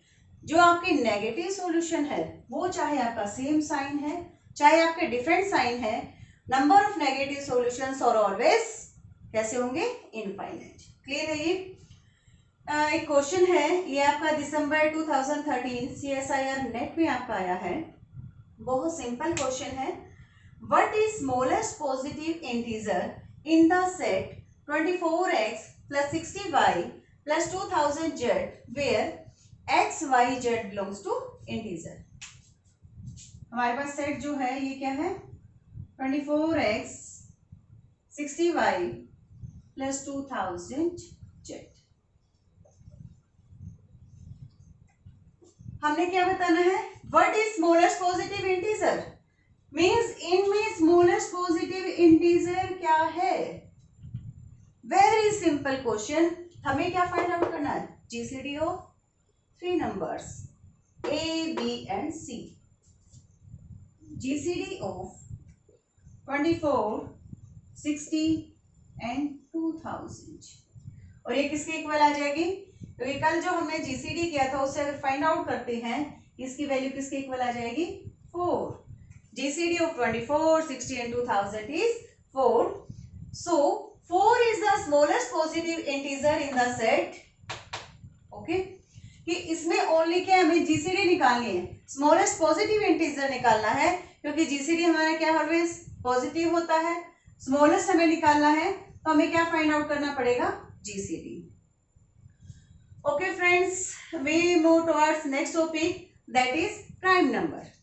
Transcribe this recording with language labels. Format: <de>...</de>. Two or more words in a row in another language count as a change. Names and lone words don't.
<hi>जो आपके</hi> <en>negative solution</en> <hi>है वो चाहे आपका</hi> <en>same sign</en> <hi>है चाहे आपके</hi> <en>different sign</en> <hi>है,</hi> <en>number of negative solutions</en> <hi>और ऑलवेज कैसे होंगे इनफाइनाइट। क्लियर है। ये एक क्वेश्चन है, ये आपका दिसंबर 2013 CSIR नेट में आपका आया है। बहुत सिंपल क्वेश्चन है।</hi> <en>what is smallest positive integer in the set 24x plus 60y plus 2000z where x y z belongs to integer।</en> <hi>हमारे पास सेट जो है ये क्या है 24x 60y plus 2000z। हमने क्या बताना है</hi> <en>what is smallest positive integer</en> <hi>मींस इनमें</hi> <en>smallest positive integer</en> <hi>क्या है।</hi> <en>very simple question.</en> <hi>हमें क्या</hi> <en>find out</en> <hi>करना है</hi> <en>GCD of 3 numbers A B and C. GCD of 24, 60 and 2000.</en> <hi>और ये किसके इक्वल आ जाएगी? क्योंकि कल जो हमने जीसीडी किया था उससे अगर</hi> <en>find out</en> <hi>करते हैं इसकी वैल्यू किसके इक्वल आ जाएगी?</hi> <en>4। GCD of 24, 60 and 2000 is 4. So 4 is the smallest positive integer in the set. Okay?</en> <hi>कि इसमें ओनली क्या हमें जीसीडी निकालनी है,</hi> <en>smallest positive integer</en> <hi>निकालना है, क्योंकि जीसीडी हमारा क्या</hi> <en>always positive</en> <hi>होता है। स्मॉलेस्ट हमें निकालना है तो हमें क्या</hi> <en>find out</en> <hi>करना पड़ेगा? जीसीडी।</hi> <en>okay friends, we move towards next topic, that is prime number.</en>